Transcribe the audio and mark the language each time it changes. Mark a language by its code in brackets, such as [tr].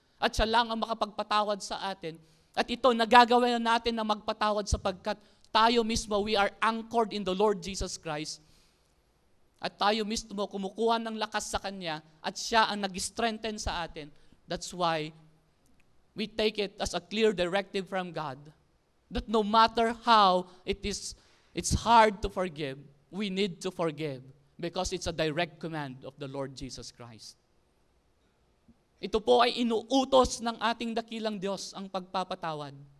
[tl] At siya lang ang makapagpatawad sa atin. At ito, nagagawa na natin na magpatawad sapagkat tayo mismo, [en] we are anchored in the Lord Jesus Christ. [tl] At tayo mismo, kumukuha ng lakas sa Kanya at siya ang nag-strengthen sa atin. [en] That's why we take it as a clear directive from God that no matter how it's hard to forgive, we need to forgive because it's a direct command of the Lord Jesus Christ. [tl] Ito po ay inuutos ng ating dakilang Diyos, ang pagpapatawad.